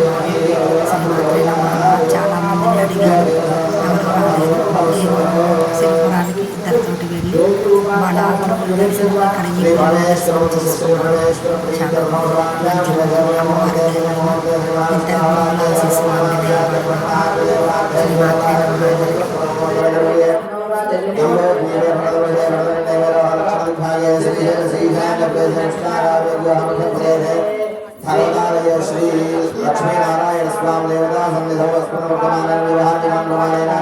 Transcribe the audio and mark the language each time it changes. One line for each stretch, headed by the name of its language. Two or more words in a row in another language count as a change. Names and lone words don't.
Telugu: చాలా మందిని అడిగారు, ఎవరు రాలేదు. నేను సిరిపురానికి ఇద్దరితోటి వెళ్ళి వాళ్ళ గురువులు కలిసి ఇక్కడ ఈ దర్శనం చేసుకున్నాను. చాలా బాగుంది. అమ్మవారి దేవత ఇద్దరు గురువుల ఆశీస్సులు
Sanskrit: श्री लक्ष्मी नारायण स्वामी देवता सन्निधौ स्मरणवर्तमानं विवाहादिनां प्रमाणेन